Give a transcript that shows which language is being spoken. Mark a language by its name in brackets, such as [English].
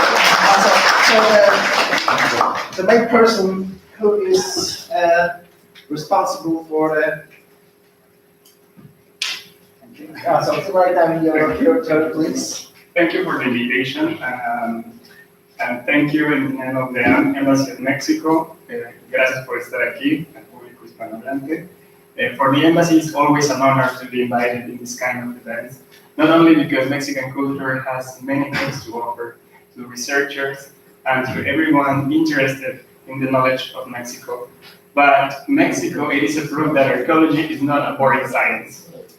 [English] So the main person who is responsible for the so right now your turn, please. Thank you for the invitation, and thank you in name of the Embassy of Mexico. [Spanish] Gracias por estar aquí, al público hispanohablante. [English] For the embassy, it's always an honor to be invited in this kind of events, not only because Mexican culture has many things to offer to researchers and to everyone interested in the knowledge of Mexico, but Mexico, it is a proof that archaeology is not a boring science.